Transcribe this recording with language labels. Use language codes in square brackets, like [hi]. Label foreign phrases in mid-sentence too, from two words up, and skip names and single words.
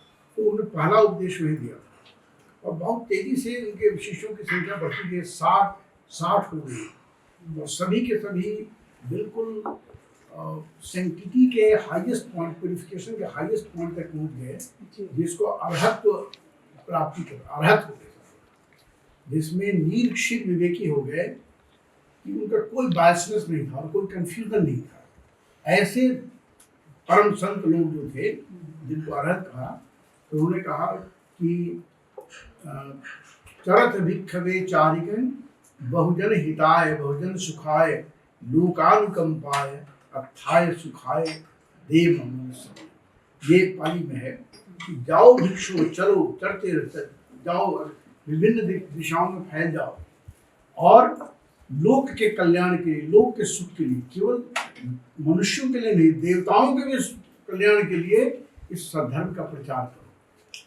[hi] तो उन्होंने पहला उपदेश वही दिया और बहुत तेजी से उनके शिष्यों की संख्या बढ़ती गई, 60 हो गई और सभी के सभी बिल्कुल सेंटिटी के [en] highest point, [hi] प्यूरिफिकेशन के [en] highest point [hi] तक पहुँच गए, जिसको अर्हत्व प्राप्ति कर अर्हत हो गए, जिसमें नील क्षीर विवेकी हो गए कि उनका कोई बायसनेस नहीं था और कोई कंफ्यूजन नहीं था। ऐसे परम संत लोग जो थे जिनको अर्हत कहा, तो उन्होंने कहा कि [pi] चरत भिक्षवे चारिकन बहुजन हिताय बहुजन सुखाय लोकानुकंपाय अर्थाय सुखाय देव मनुष्य। [hi] ये पाली में है। कि जाओ भिक्षु, चलो चढ़ते जाओ, विभिन्न दिशाओं में फैल जाओ, और लोक के कल्याण के लिए, लोक के सुख के लिए, केवल मनुष्यों के लिए नहीं, देवताओं के भी कल्याण के लिए इस सद्धर्म का प्रचार करो।